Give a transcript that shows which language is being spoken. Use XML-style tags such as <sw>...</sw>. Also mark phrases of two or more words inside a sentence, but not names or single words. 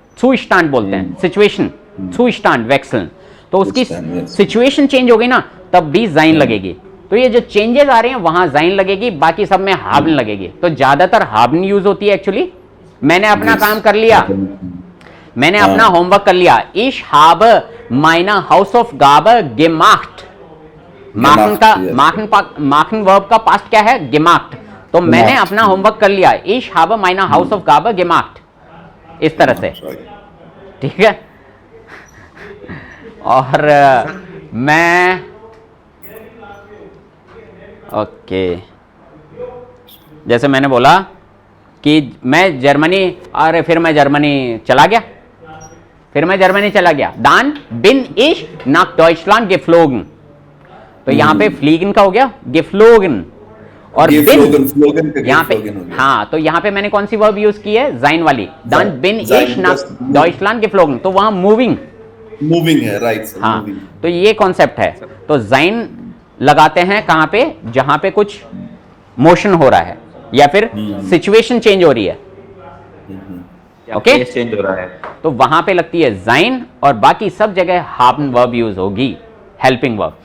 <hi>Zustand बोलते हैं, सिचुएशन,</hi> <de>Zustand wechseln।</de> <hi>तो उसकी सिचुएशन चेंज हो गई ना, तब भी जाइन लगेगी। तो ये जो चेंजेस आ रहे हैं वहां जाइन लगेगी, बाकी सब में हाबन लगेगी। तो ज्यादातर हाबन यूज होती है एक्चुअली। मैंने अपना काम कर लिया, मैंने अपना होमवर्क कर लिया।</hi> <de>Ich habe meine Hausaufgabe gemacht।</de> <hi>machen का machen वर्ब का पास्ट क्या है? gemacht। तो मैंने अपना होमवर्क कर लिया।</hi> <de>Ich habe meine Hausaufgabe gemacht।</de> <hi>इस तरह से, ठीक है। और मैं ओके, जैसे मैंने बोला कि मैं जर्मनी, अरे फिर मैं जर्मनी चला गया,</hi> <de>dann bin ich nach Deutschland geflogen।</de> <hi>तो यहां पे फ्लीगन का हो गया geflogen, और बिन यहाँ पे, हाँ, तो यहाँ पे मैंने कौन सी वर्ब यूज की है? जाइन वाली,</hi> <de>dann bin ich nach Deutschland geflogen।</de> <hi>तो वहां</hi> <de>मूविंग</de> <hi>है, राइट। हाँ, तो ये कॉन्सेप्ट है। तो जाइन लगाते हैं कहां पे? जहां पे कुछ मोशन हो रहा है या फिर सिचुएशन चेंज हो रही है, ओके, चेंज हो रहा है, तो वहां पे लगती है जाइन, और बाकी सब जगह हाबन वर्ब यूज होगी, हेल्पिंग वर्ब।</hi>